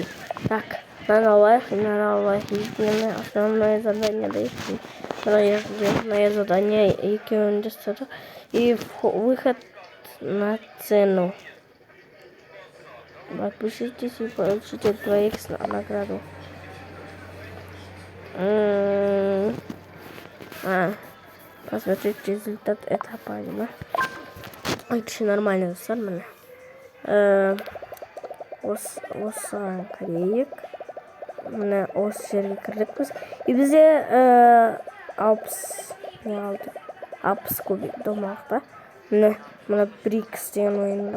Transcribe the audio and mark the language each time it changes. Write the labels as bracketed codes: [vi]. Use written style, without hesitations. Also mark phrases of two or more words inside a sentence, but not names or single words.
[ru] Так, надо лайк. Основное задание дойти. Основное задание екеуін жасадық. И выход на цену. Подпишитесь и получите 2х награду. Посмотрите результат этапа. Вообще нормально, [kk] достар, мене. Осыған кірейік. Міне осы жерге кірдікпіз. И бізде 60 кубик домақта. Міне 1x деген ойында.